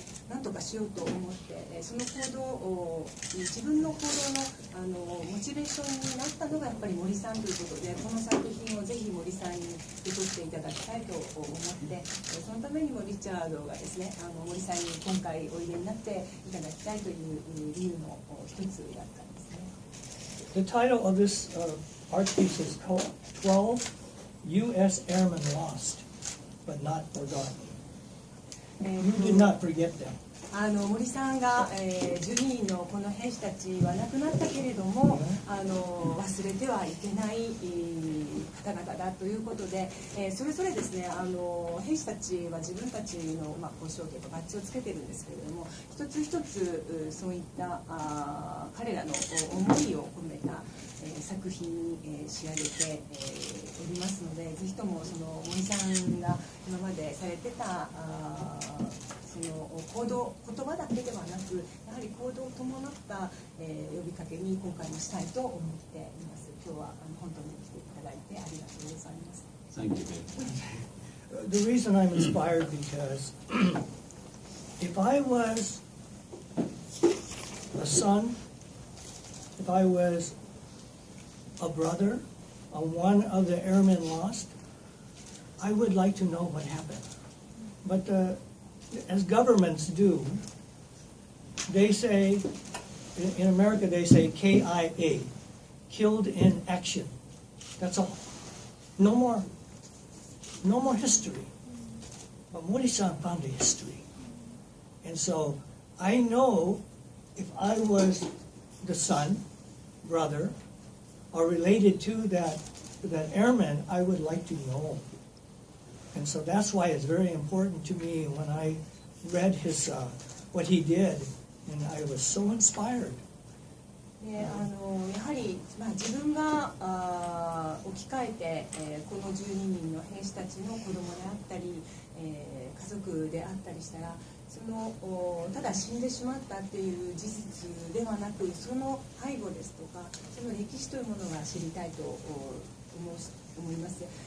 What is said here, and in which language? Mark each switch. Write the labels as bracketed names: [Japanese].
[Japanese] 何とかしようと思って、その行動を自分の行動のモチベーションになったのがやっぱり森さんということで、この作品をぜひ森さんに受け取っていただきたいと思って、そのためにもリチャードがですね森さんに今回おいでになっていただきたいという理由の一つだったんですね。 [English] The title of this art piece is called 12 U.S. Airmen Lost, but Not Forgotten. You did not forget them. [Japanese] 森さんが、12人のこの兵士たちは亡くなったけれども、忘れてはいけない方々だということで、それぞれですね兵士たちは自分たちの交渉権とバッジをつけてるんですけれども、一つ一つそういった彼らの思いを込めた作品に仕上げておりますので、ぜひともその森さんが今までされてたそその行動、言葉だけではなくやはり行動を伴った呼びかけに今回もしたいと思っています。今日は本当に来ていただいてありがとうございます。 [English] Thank you. The reason I'm inspired because if I was a son, if I was a brother, one of the airmen lost, I would like to know what happened. But as governments do, they say, in America they say KIA, killed in action. That's all. No more history. But Mori-san found a history. And so I know if I was the son, brother, or related to that airman, I would like to know. And so that's why it's very important to me when I read his what he did, and I was so inspired. [Japanese] やはり、自分が置き換えて、この12人の兵士たちの子供であったり、家族であったりしたらそのただ死んでしまったっていう事実ではなくその背後ですとかその歴史というものが知りたいと思います。